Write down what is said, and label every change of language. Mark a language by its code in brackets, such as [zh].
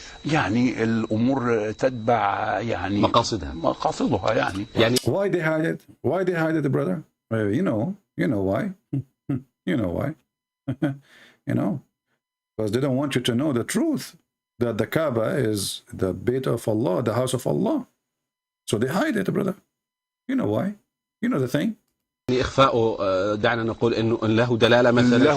[ar] يعني الأمور تتبع يعني مقاصدها يعني. [en] Why they hide it? Why they hide it, brother? You know why. You know why. You know, because they don't want you to know the truth, that the Kaaba is the Bayt of Allah, the house of Allah. So they hide it, brother. You know why. You know the thing. [ar] إخفاؤه دعنا نقول إنه له دلالة مثلا.